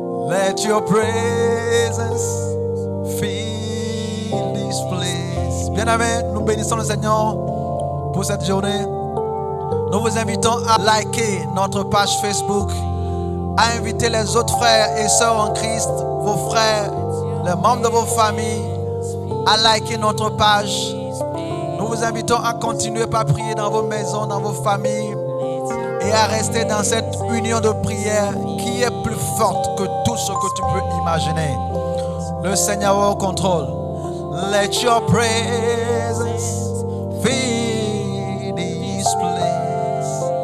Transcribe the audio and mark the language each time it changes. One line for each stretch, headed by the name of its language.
English: Let your presence fill this place.
French: Bien-aimés, nous bénissons le Seigneur pour cette journée. Nous vous invitons à liker notre page Facebook à inviter les autres frères et sœurs en Christ, vos frères, les membres de vos familles, à liker notre page. Nous vous invitons à continuer par prier dans vos maisons, dans vos familles et à rester dans cette union de prière qui est plus forte que tout ce que tu peux imaginer. Le Seigneur est au contrôle.
English: Let your presence fill this place.